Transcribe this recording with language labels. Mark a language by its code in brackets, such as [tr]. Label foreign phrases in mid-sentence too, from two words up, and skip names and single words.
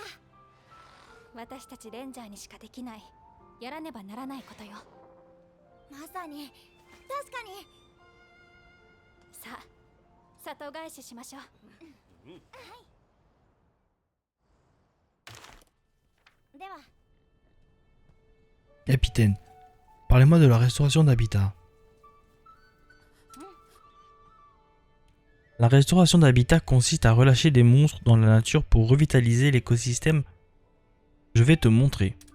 [ja] 私たちレンジャーにしかできない、やらねばならないことよ。まさに、確かに。さあ、里返ししましょう。はい。では。 [fr] Capitaine, parlez-moi de la restauration d'habitat. La restauration d'habitat consiste à relâcher des monstres dans la nature pour revitaliser l'écosystème. Je vais te montrer.